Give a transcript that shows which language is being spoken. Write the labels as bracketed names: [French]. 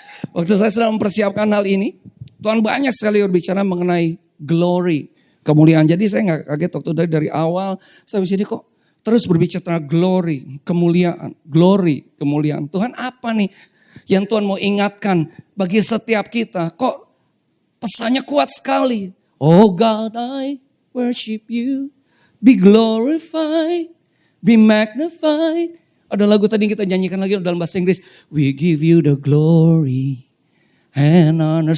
[Indonesian] Waktu saya sedang mempersiapkan hal ini, Tuhan banyak sekali berbicara mengenai glory, kemuliaan. Jadi saya gak kaget waktu dari awal sampai sini kok terus berbicara tentang glory, kemuliaan, glory, kemuliaan. Tuhan apa nih yang Tuhan mau ingatkan bagi setiap kita? Kok pesannya kuat sekali. [English] Oh God, I worship you, be glorified, be magnified. [Indonesian] Ada lagu tadi kita nyanyikan lagi dalam bahasa Inggris. [English] We give you the glory and honor.